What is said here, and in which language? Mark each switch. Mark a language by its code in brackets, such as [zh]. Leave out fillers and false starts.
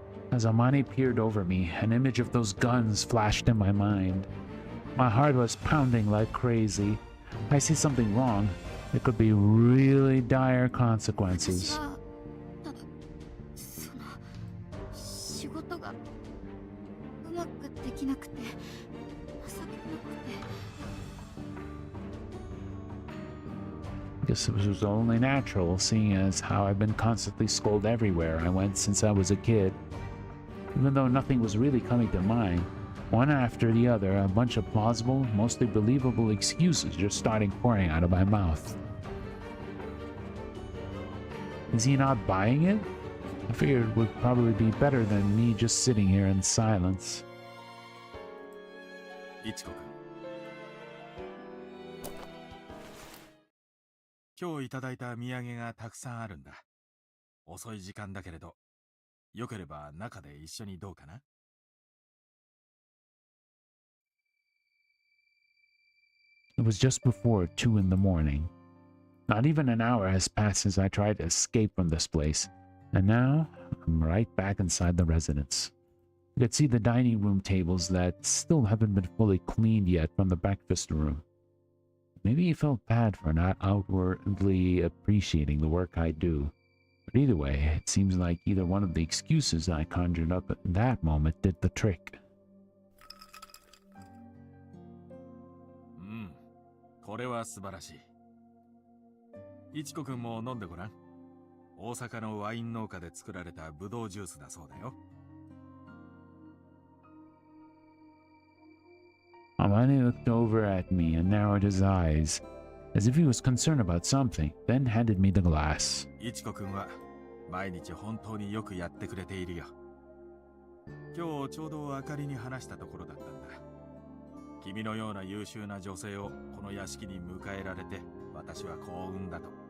[en] As Amani peered over me, an image of those guns flashed in my mind. My heart was pounding like crazy. I see something wrong. It could be really dire consequences. [ja] ただその仕事がうまくできなくて情けなくて。 [en] Guess this was only natural, seeing as how I've been constantly scolded everywhere I went since I was a kid. Even though nothing was really coming to mind, one after the other, a bunch of plausible, mostly believable excuses just started pouring out of my mouth. Is he not buying it? I figured it would probably be better than me just sitting here in silence. [ja] いちこくん、今日いただいた土産がたくさんあるんだ。遅い時間だけれど、よければ中で一緒にどうかな？ [en] It was just before 2 in the morning. Not even an hour has passed since I tried to escape from this place, and now I'm right back inside the residence. You could see the dining room tables that still haven't been fully cleaned yet from the breakfast room. Maybe he felt bad for not outwardly appreciating the work I do. But either way, it seems like either one of the excuses I conjured up at that moment did the trick. [ja] これは素晴らしい。いちこくんも飲んでごらん。大阪のワイン農家で作られたブドウジュースだそうだよ。 [en] Amane looked over at me and narrowed his eyes, as if he was concerned about something, then handed me the glass. [ja] いちこくんは毎日本当によくやってくれているよ。今日ちょうどあかりに話したところだったんだ。君のような優秀な女性をこの屋敷に迎えられて私は幸運だと。